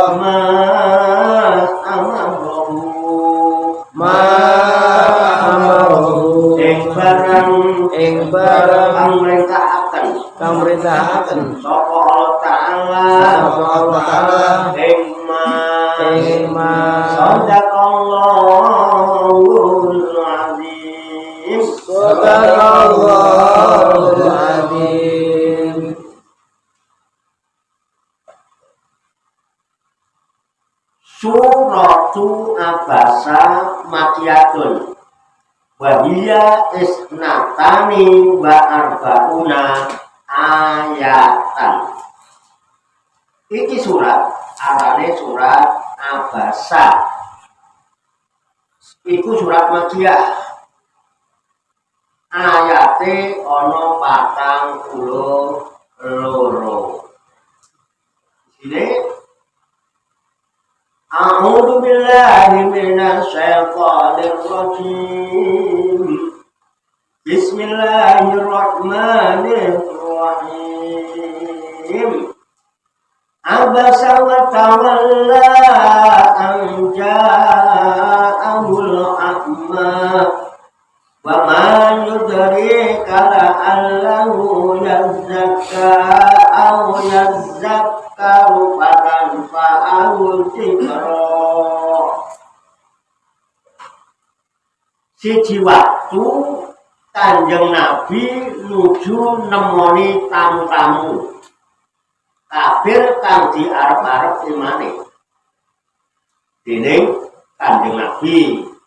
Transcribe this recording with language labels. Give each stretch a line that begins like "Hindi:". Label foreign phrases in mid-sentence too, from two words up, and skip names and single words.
Arabic: ما أمره
Javanese: ing barang kang merintaaken sapa Allah taala ing ma
Arabic: صدق الله العظيم. سورة عبس مكية وهي اثنتان وأربعون آية.
Javanese: Iki surat arane surat Abasa. Iku surat makiyah. Ayate ana 42.
Arabic: Sini أعوذ بالله من الشيطان الرجيم. بسم الله الرحمن الرحيم. عبس وتولى أن جاءه الأعمى وما يدريك لعله يزكى أو يذكر فتنفعه الذكرى.
Javanese: Siji waktu Kanjeng Nabi nuju nemoni tamu-tamu kafir kang diarep-arep imane dening Kanjeng Nabi.